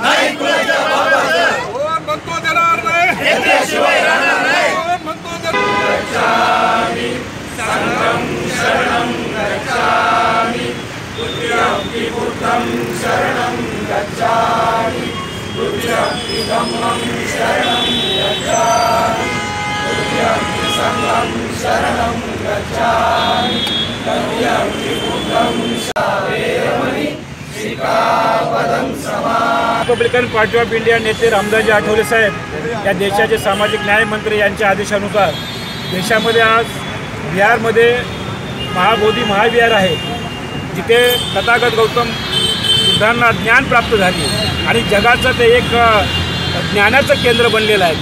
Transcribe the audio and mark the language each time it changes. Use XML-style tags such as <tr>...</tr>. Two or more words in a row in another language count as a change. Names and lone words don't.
<mr>नाही, कुणाच्या बाबाचं कोण म्हणतो देणार नाही, घेतल्याशिवाय राहणार नाही, कोण म्हणतो</mr> <pi>गच्छामि संघं शरणं गच्छामि, बुद्ध्यंति बुद्धं शरणं गच्छामि, बुद्ध्यंति धम्मं शरणं गच्छामि, बुद्ध्यंति संघं शरणं गच्छामि,</pi> <mr>रिपब्लिकन पार्टी ऑफ इंडिया नेते रामदासजी आठवले साहेब या देशाचे सामाजिक न्याय मंत्री यांच्या आदेशानुसार देशामध्ये आज बिहारमध्ये महाबोधी महाविहार आहे, जिथे तथागत गौतम बुद्धांना ज्ञान प्राप्त झाली आणि जगाचं ते एक ज्ञानाचं केंद्र बनलेलं आहे।</mr>